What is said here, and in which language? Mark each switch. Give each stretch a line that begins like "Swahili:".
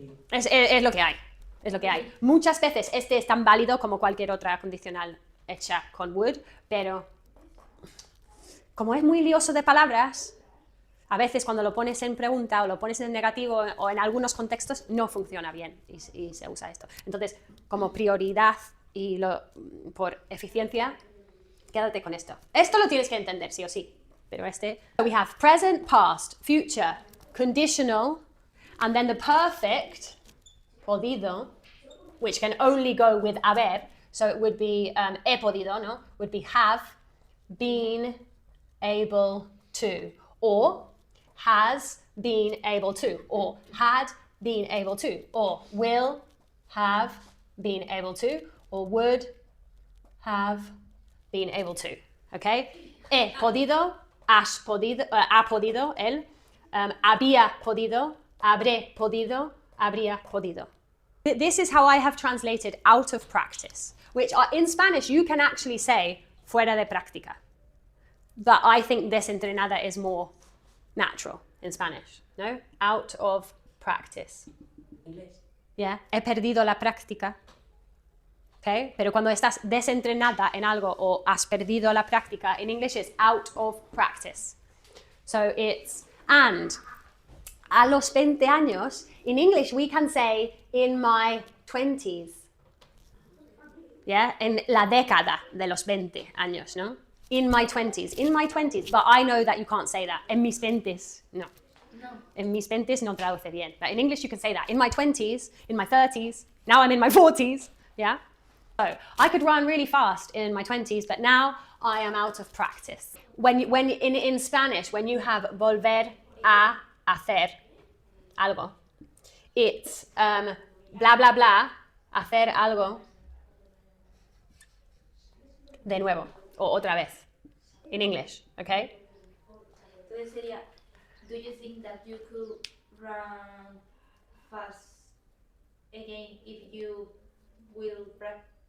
Spanish: Es lo que hay. Es lo que hay. Muchas veces es tan válido como cualquier otra condicional hecha con would, pero como es muy lioso de palabras, a veces cuando lo pones en pregunta o lo pones en negativo o en algunos contextos no funciona bien y se usa esto. Entonces, como prioridad y por eficiencia, quédate con esto. Esto lo tienes que entender, sí o sí.
English: Pero we have present, past, future, conditional, and then the perfect, podido, which can only go with haber, so it would be
Spanish: he podido,
English: no? Would be have been able to, or has been able to, or had been able to, or will have been able to, or would have been able to. Okay?
Spanish: He podido, has podido, ha podido, él, había podido, habré podido, habría podido.
English: This is how I have translated out of practice, which in Spanish you can actually say
Spanish: fuera de práctica.
English: But I think desentrenada is more natural in Spanish, no? Out of practice.
Spanish: Inglés. Yeah, he perdido la práctica. Okay? Pero cuando estás desentrenada en algo o has perdido la práctica,
English: in English it's out of practice. So it's, and
Spanish: a los 20 años,
English: in English we can say in my 20s.
Spanish: Yeah, en la década de los 20 años, ¿no?
English: In my 20s, but I know that you can't say that.
Spanish: En mis 20s, no. En mis 20s no traduce bien.
English: But in English you can say that. In my 20s, in my 30s, now I'm in my 40s, yeah? So I could run really fast in my 20s, but now I am out of practice. When in Spanish, when you have
Spanish: volver a hacer algo,
English: it's bla bla bla,
Spanish: hacer algo de nuevo o otra vez.
English: In English, okay?
Spanish: Entonces sería,
English: do you think that you could run fast again if you will practice?